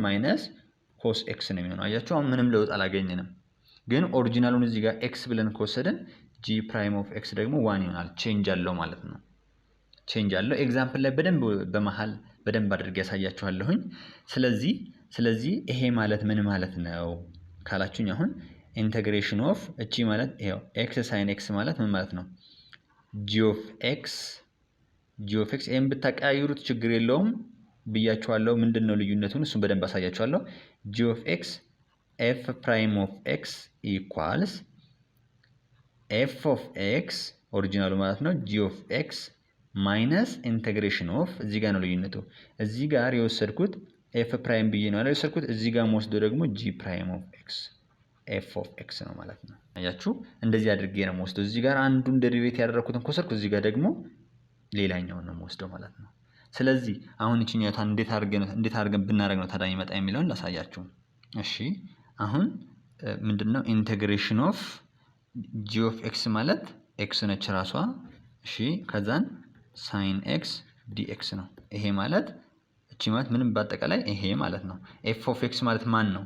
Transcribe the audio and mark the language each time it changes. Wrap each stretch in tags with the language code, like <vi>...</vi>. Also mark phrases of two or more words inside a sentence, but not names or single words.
<am>ማይነስ ኮስ x ነው የሚሆነው። አያችሁ አሁን ምንም ለውጥ አላገኘንም። ግን ኦሪጂናሉን እዚህ ጋር x ብለን ከወሰድን</am> <en>g prime of x</en> <am>ደግሞ 1 ይሆናል። ቼንጅ አለው ማለት ነው። ቼንጅ አለው። ኤግዛምፕል ላይ በደንብ አድርጌ ያሳያችኋለሁኝ። ስለዚህ ይሄ ማለት ምን ማለት ነው ካላችሁኝ አሁን</am> <en>integration of</en> <am>እቺ ማለት ይሄው x sin x ማለት ምን ማለት ነው?</am> <en>g of x</en> <am>ኤም ብታቀያይሩት ችግር የለውም ብያችኋለሁ። ምንድነው ልዩነቱን? እሱን በደንብ አሳያችኋለሁ።</am> <en>g of x f prime of x</en> <am>equals f of x ኦሪጂናሉ ማለት ነው</am> <en>g of x minus integration of</en> <am>እዚህ ጋር ነው ልዩነቱ። እዚህ ጋር የወሰድኩት</am> <en>f prime</en> <am>ብዬ ነው የወሰድኩት። እዚህ ጋር ወስዶ ደግሞ</am> <en>g prime of x</en> <am>f of x ነው ማለት ነው። አያችሁ እንደዚህ አድርጌ ነው የምወስደው። እዚህ ጋር አንዱን ዴሪቬት ያደረኩትን ኮሰርኩ፣ እዚህ ጋር ደግሞ ሌላኛውን ነው የምወስደው ማለት ነው። ስለዚህ አሁን እቺኛቷን እንዴት አድርገን ብናደርግ ነው ታዲያ ይመጣ የሚለውን ላሳያችሁ። እሺ አሁን ምንድነው</am> <en>integration of g of x</en> <am>ማለት x ነች ራሷ። እሺ ከዛን</am> <en>sin x dx</en> <am>ነው። ይሄ ማለት እቺ ማለት ምንም በአጠቃላይ ይሄ ማለት ነው።</am> <en>f of x</en> <am>ማለት ማን ነው?</am>